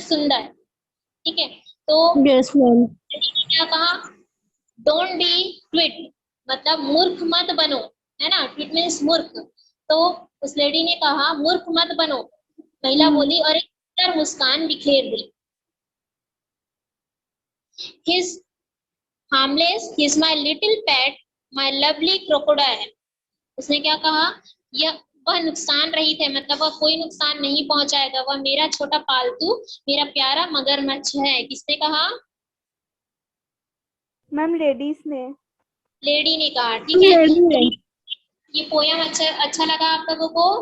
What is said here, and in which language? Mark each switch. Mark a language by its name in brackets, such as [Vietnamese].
[Hindi] सुंदर, ठीक है। तो [English] Yes, ma'am. [Hindi] क्या कहा? [English] don't be quit, [Hindi] मतलब मूर्ख मत बनो, है ना। क्विट मीन्स मूर्ख। तो उस लेडी ने कहा मूर्ख मत बनो। महिला बोली और एक सुंदर मुस्कान बिखेर दी। [English] His harmless, he's my little pet, my lovely crocodile. [Hindi] उसने क्या कहा? यह वह नुकसान रहित है, मतलब वह कोई नुकसान नहीं पहुंचाएगा, वह मेरा छोटा पालतू, मेरा प्यारा मगरमच्छ है। किसने कहा? मैम लेडीज ने। लेडी ने कहा, ठीक है। ये पोयम अच्छा लगा आप लोगों को?